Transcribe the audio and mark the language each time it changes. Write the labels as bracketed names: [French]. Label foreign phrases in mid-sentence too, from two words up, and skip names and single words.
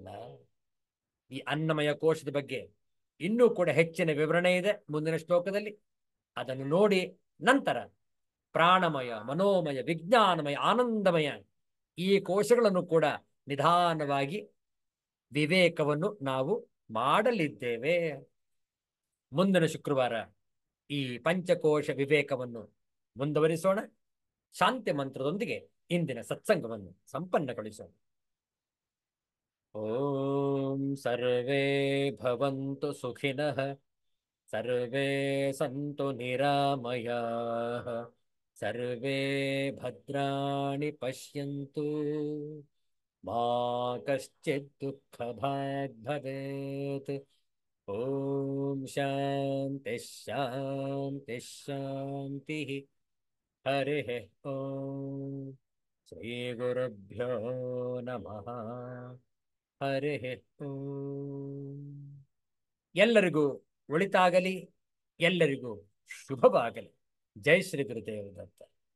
[Kannada] ಈ ಅನ್ನಮಯ ಕೋಶದ ಬಗ್ಗೆ ಇನ್ನೂ ಕೂಡ ಹೆಚ್ಚಿನ ವಿವರಣೆ ಇದೆ ಮುಂದಿನ ಶ್ಲೋಕದಲ್ಲಿ, ಅದನ್ನು ನೋಡಿ ನಂತರ ಪ್ರಾಣಮಯ, ಮನೋಮಯ, ವಿಜ್ಞಾನಮಯ, ಆನಂದಮಯ ಈ ಕೋಶಗಳನ್ನು ಕೂಡ ನಿಧಾನವಾಗಿ ವಿವೇಕವನ್ನು ನಾವು ಮಾಡಲಿದ್ದೇವೆ. ಮುಂದಿನ ಶುಕ್ರವಾರ ಈ ಪಂಚಕೋಶ ವಿವೇಕವನ್ನು ಮುಂದುವರಿಸೋಣ. ಶಾಂತಿ ಮಂತ್ರದೊಂದಿಗೆ ಇಂದಿನ ಸತ್ಸಂಗವನ್ನು ಸಂಪನ್ನಗೊಳಿಸೋಣ. [Sanskrit] ಓಂ ಸರ್ವೇ ಭವಂತು ಸುಖಿನಃ, ಸರ್ವೇ ಸಂತು ನಿರಾಮಯಾಃ, ಸರ್ವೇ ಭದ್ರಾಣಿ ಪಶ್ಯಂತು, ಮಾ ಕಶ್ಚಿತ್ ದುಃಖಭಾಗ್ ಭವೇತ್. ಓಂ ಶಾಂತಿ ಶಾಂತಿ ಶಾಂತಿ. ಹರಿಃ ಓಂ. ಶ್ರೀ ಗುರುಭ್ಯೋ ನಮಃ. ಹರಿಃ ಓಂ. [Kannada] ಎಲ್ಲರಿಗೂ ಒಳಿತಾಗಲಿ, ಎಲ್ಲರಿಗೂ ಶುಭವಾಗಲಿ. ಜೈ ಶ್ರೀ ಗುರುದೇವ ದತ್ತ.